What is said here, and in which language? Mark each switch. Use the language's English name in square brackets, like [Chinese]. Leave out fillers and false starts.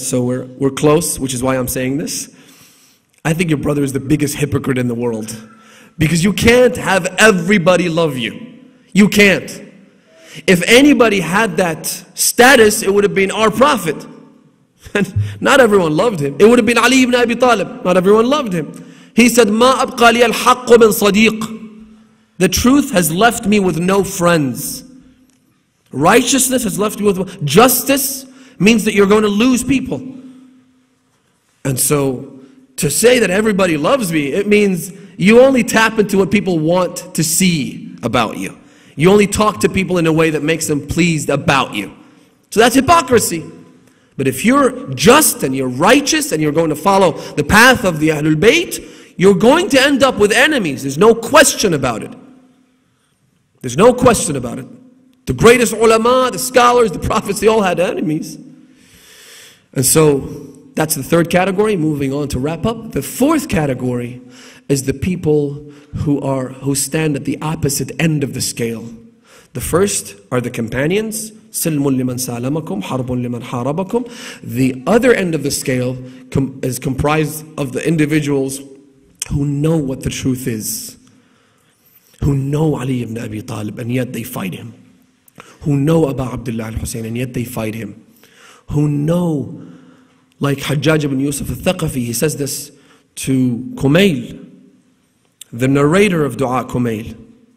[English] So we're close, which is why I'm saying this. I think your brother is the biggest hypocrite in the world. Because you can't have everybody love you. You can't. If anybody had that status, it would have been our Prophet. And not everyone loved him. It would have been Ali ibn Abi Talib. Not everyone loved him. He said, [Arabic] مَا أَبْقَى لِيَ الْحَقُّ مِنْ صَدِيقٍ. [English] The truth has left me with no friends. Righteousness has left me with... Justice means that you're going to lose people. And so To say that everybody loves me, it means you only tap into what people want to see about you. You only talk to people in a way that makes them pleased about you. So that's hypocrisy. But if you're just and you're righteous and you're going to follow the path of the Ahlul Bayt, you're going to end up with enemies. There's no question about it. There's no question about it. The greatest ulama, the scholars, the prophets, they all had enemies. And so that's the third category. Moving on to wrap up. The fourth category is the people who stand at the opposite end of the scale. The first are the companions. [Arabic] سلم لمن سالمكم حرب لمن حاربكم. [English] The other end of the scale is comprised of the individuals who know what the truth is, who know Ali ibn Abi Talib and yet they fight him, who know Abu Abdullah al-Hussein and yet they fight him, who know, like Hajjaj ibn Yusuf al-Thaqafi, he says this to Kumail, the narrator of Dua Kumail.